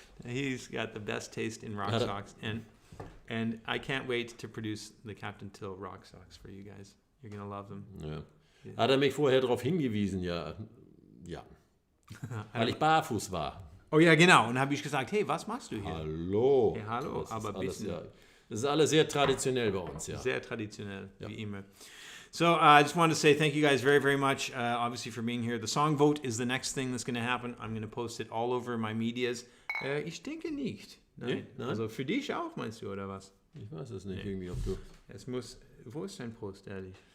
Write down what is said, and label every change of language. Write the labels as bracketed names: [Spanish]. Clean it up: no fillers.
[English] He's got the best taste in rock socks. And I can't wait to produce the Captain Till rock socks for you guys. You're going to love them. [German] Ja. Hat er mich vorher darauf hingewiesen, ja. Weil ich barfuß war. Oh ja, genau. Und dann habe ich gesagt, hey, was machst du hier? Hallo. Ja, hallo, aber alles, bisschen. ja. Das ist alles sehr traditionell bei uns, ja. Sehr traditionell, wie immer. [English] So I just wanted to say thank you guys very, very much, obviously, for being here. The song vote is the next thing that's going to happen. I'm going to post it all over my medias. [German] Ich denke nicht. Nein. Nein? Also für dich auch, meinst du, oder was? Ich weiß es nicht, irgendwie, ob du... Es muss... Wo ist dein Post, ehrlich?